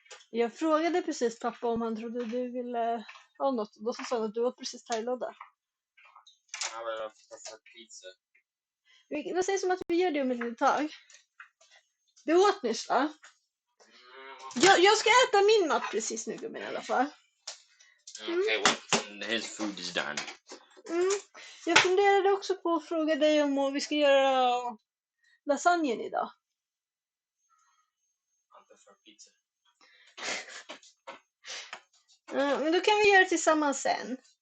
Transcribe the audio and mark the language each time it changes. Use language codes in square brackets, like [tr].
[sv] Jag frågade precis pappa om han trodde du ville ha något. Då sa han att du var precis thailadda. [en] I will prefer pizza. [sv] Vad sägs om att vi gör det om ett litet tag? Du åt nyss, va? Jag ska äta min mat precis nu, gummen, i alla fall. [en] Okay, well, his food is done. [sv] Jag funderade också på att fråga dig om vi ska göra lasagnen idag. [en] I prefer pizza. [sv] Men då kan vi göra det tillsammans sen.